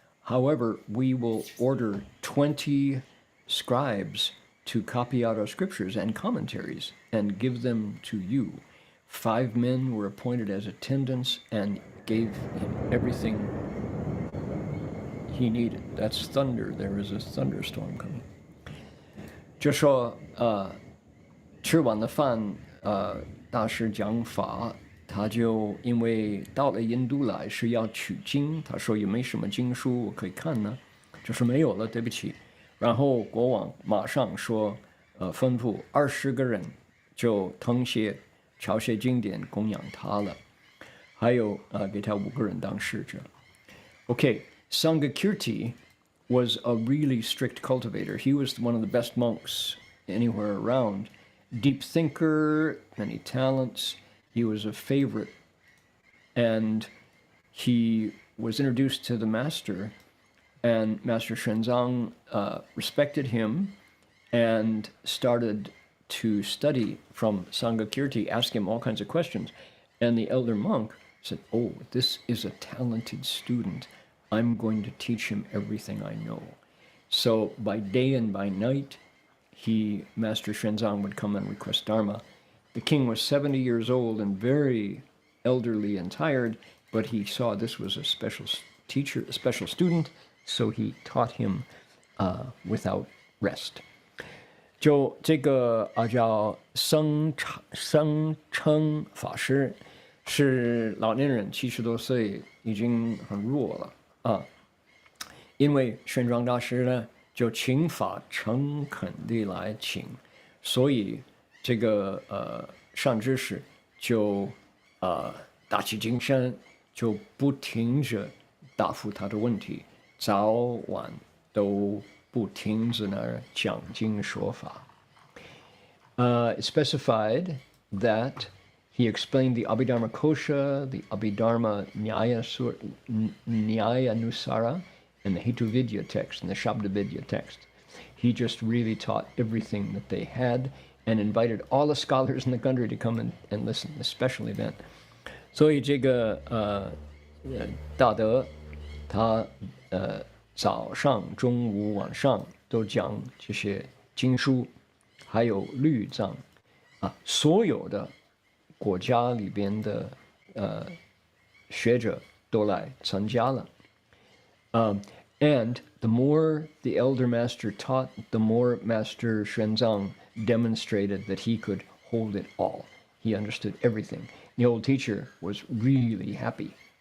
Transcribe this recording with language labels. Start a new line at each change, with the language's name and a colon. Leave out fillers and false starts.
English: However, we will order 20 scribes to copy out our scriptures and commentaries and give them to you. 5 men were appointed as attendants and gave him everything he needed. That's thunder. There is a thunderstorm coming.
Chinese: 就说吃完了饭，大师讲法，他就因为到了印度来是要取经，他说有没有什么经书我可以看呢？就说没有了，对不起。然后国王马上说，吩咐20个人就誊写抄写经典供养他了，还有给他5个人当侍者。
English: Okay, Sangha Kirti was a really strict cultivator. He was one of the best monks anywhere around. Deep thinker, many talents. He was a favorite. And he was introduced to the master, and Master Xuanzang respected him and started to study from Sangha Kirti, ask him all kinds of questions. And the elder monk said, this is a talented student. I'm going to teach him everything I know. So by day and by night, Master Xuanzang would come and request Dharma. The king was 70 years old and very elderly and tired, but he saw this was a special teacher, a special student, so he taught him without rest.
Chinese: 就这个叫生称法师，是老年人，70多岁，已经很弱了因为玄奘大师呢，就请法诚恳地来请，所以这个善知识就打起精神，就不停着答复他的问题，早晚都不停在那儿讲经说法。
English: It specified that he explained the Abhidharma Kosha, the Abhidharma Nyayanusara, and the Hetuvidya text and the Shabdavidya text. He just really taught everything that they had, and invited all the scholars in the country to come and listen, a special event.
Chinese: 所以这个大德他早上、中午、晚上都讲这些经书，还有律藏所有的国家里边的学者都来参加了。
English: And the more the elder master taught, the more Master Xuanzang demonstrated that he could hold it all. He understood everything. The old teacher was really happy.